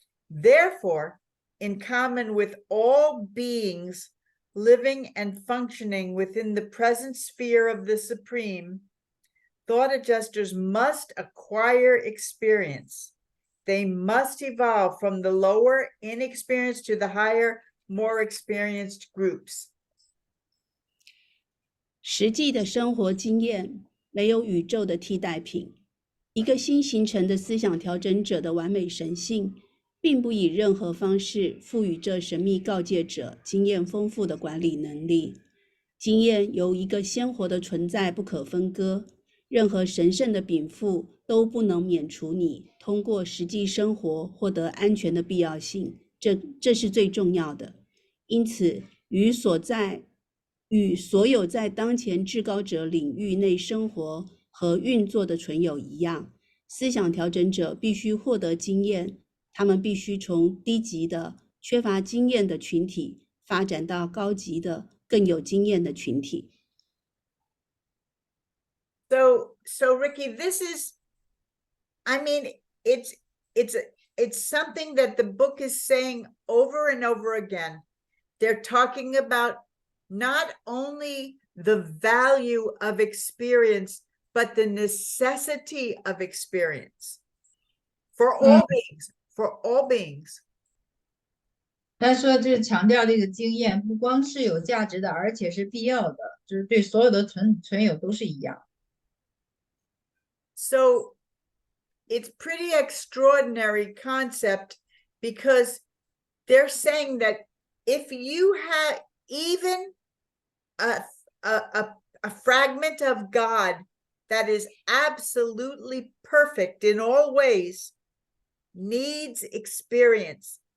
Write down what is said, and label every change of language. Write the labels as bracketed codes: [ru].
[en] Therefore, in common with all beings living and functioning within the present sphere of the Supreme, thought adjusters must acquire experience. They must evolve from the lower inexperienced to the higher, more experienced groups. [zh] 实际的生活经验没有宇宙的替代品。一个新形成的思想调整者的完美神性，并不以任何方式赋予这神秘告诫者经验丰富的管理能力。经验由一个鲜活的存在不可分割，任何神圣的禀赋都不能免除你通过实际生活获得安全的必要性，这是最重要的。因此，与所有在当前至高者领域内生活和运作的存有一样，思想调整者必须获得经验，他们必须从低级的缺乏经验的群体发展到高級的更有经验的群体。 [en] So Ricky, this is, I mean, it's something that the book is saying over and over again. They're talking about not only the value of experience, but the necessity of experience for all beings, for all beings. [zh] 他说这强调这个经验不光是有价值的，而且是必要的，就是对所有的存有都是一样。 [en] So it's pretty extraordinary concept, because they're saying that if you had even a fragment of God that is absolutely perfect in all ways, needs experience.